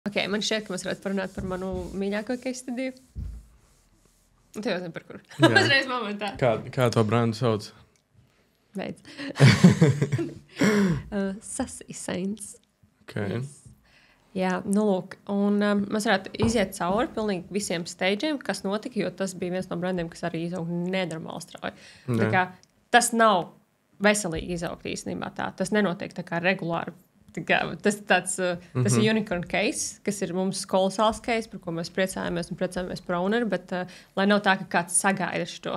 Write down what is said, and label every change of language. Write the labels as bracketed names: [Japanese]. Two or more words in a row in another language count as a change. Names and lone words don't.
[Latvian] Okay, man šķiet, ka mēs varētu parunāt par manu mīļāko case studiju. Tu jau zini par kuru. Uzreiz momentā. Kā to brandu sauc? Beidz. Sassy Saints. Okay. Yes. Jā, nu lūk. Un mēs varētu iziet cauri pilnīgi visiem stageiem, kas notika, jo tas bija viens no brandiem, kas arī izauga nenormāli strauji. Tā kā tas nav veselīgi izaugt īstenībā tā. Tas nenotiek tā kā regulāri. Tā kā, tas ir [English] unicorn case, [Latvian] kas ir mums kolosāls case, par ko mēs priecājamies un priecājamies par owneru, bet lai nav tā, ka kāds sagaida šo.